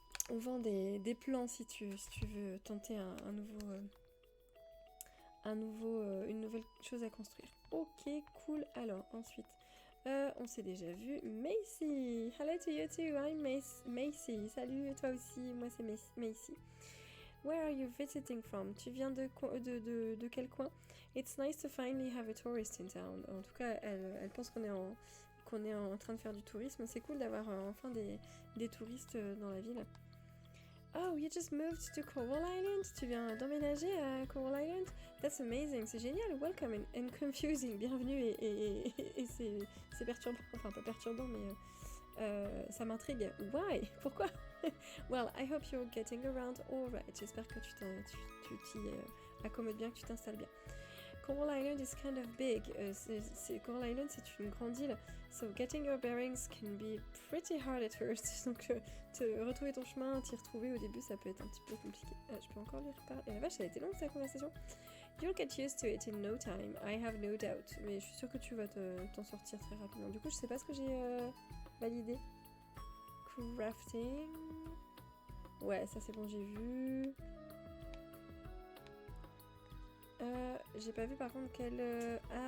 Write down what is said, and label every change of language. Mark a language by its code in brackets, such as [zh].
[fr] On vend des plants si tu veux tenter une nouvelle chose à construire. Ok, cool. Alors, ensuite, on s'est déjà vu. [en] Macy! Hello to you too, I'm Macy. [fr] Salut, toi aussi, moi c'est Macy. [en] Where are you visiting from? [fr] Tu viens de quel coin? [en] It's nice to finally have a tourist in town. [fr] En tout cas, elle pense qu'on est en train de faire du tourisme. C'est cool d'avoir enfin des touristes dans la ville. [en] Oh, you just moved to Coral Island? [fr] Tu viens d'emménager à Coral Island? [en] That's amazing, [fr] c'est génial. [en] Welcome and confusing. [fr] Bienvenue et c'est perturbant. Enfin, pas perturbant, mais ça m'intrigue. [en] Why? [fr] Pourquoi? [en] Well, I hope you're getting around all right. [fr] J'espère que tu t'y accommodes bien, que tu t'installes bien. [en] Coral Island is kind of big. [fr] Coral Island, c'est une grande île. [en] So getting your bearings can be pretty hard at first. [fr] Donc, te retrouver ton chemin, t'y retrouver au début, ça peut être un petit peu compliqué. Je peux encore lire par... Et la vache, elle a été longue, sa conversation. [en] You'll get used to it in no time, I have no doubt. [fr] Mais je suis sûre que tu vas t'en sortir très rapidement. Du coup, je sais pas ce que j'ai validé. Crafting. Ouais, ça c'est bon, j'ai vu. J'ai pas vu par contre quelle...